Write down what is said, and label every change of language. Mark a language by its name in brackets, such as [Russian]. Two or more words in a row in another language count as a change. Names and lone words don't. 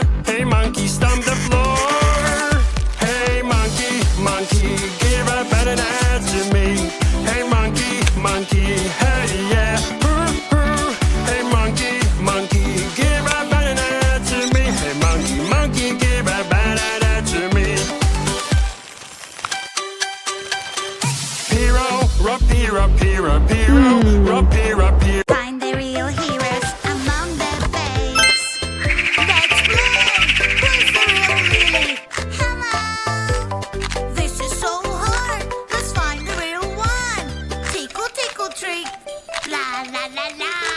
[English] Hey monkey, stomp the floor. Hey monkey, monkey, give a banana to me. Hey monkey, monkey, hey yeah. Hey monkey, monkey, give a banana to me. Hey monkey, monkey, give a banana to me. Piro, rapira, pira, piro, rapira, pira. Find the real heroes among the fakes. Let's play. Who's the real Lily? Hello. This is so hard. Let's find the real one. Tickle, tickle, treat. La la la la.